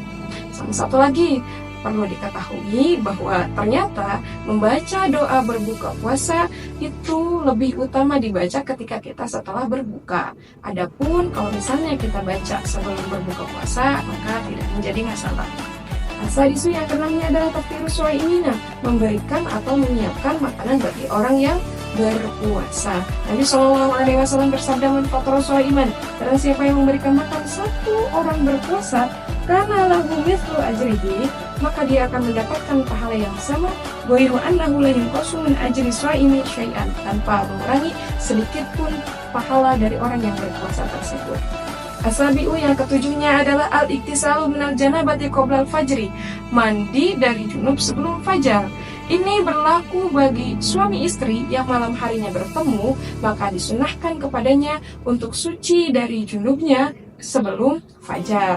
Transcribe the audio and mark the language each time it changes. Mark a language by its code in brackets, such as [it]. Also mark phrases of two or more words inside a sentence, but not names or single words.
[id] Sama satu lagi, perlu diketahui bahwa ternyata membaca doa berbuka puasa itu lebih utama dibaca ketika kita setelah berbuka. Adapun kalau misalnya kita baca sebelum berbuka puasa, maka tidak menjadi masalah. Asadisu yang keenamnya adalah [ar] taftirus shaimina, [id] memberikan atau menyiapkan makanan bagi orang yang berpuasa. Nabi SAW bersabda, [ar] "Man fatara shaiman," [id] karena siapa yang memberikan makan satu orang berpuasa, karena [ar] lahu mithlu ajrihi, [id] maka dia akan mendapatkan pahala yang sama, [ar] ghairu annahu la yunqasu min ajri shaimi syai'an, [id] tanpa mengurangi sedikit pun pahala dari orang yang berpuasa tersebut. Asabi'u yang ketujuhnya adalah [ar] al-iktisalu minal janabati qoblal fajri, [id] mandi dari junub sebelum fajar. Ini berlaku bagi suami istri yang malam harinya bertemu, maka disunahkan kepadanya untuk suci dari junubnya sebelum fajar.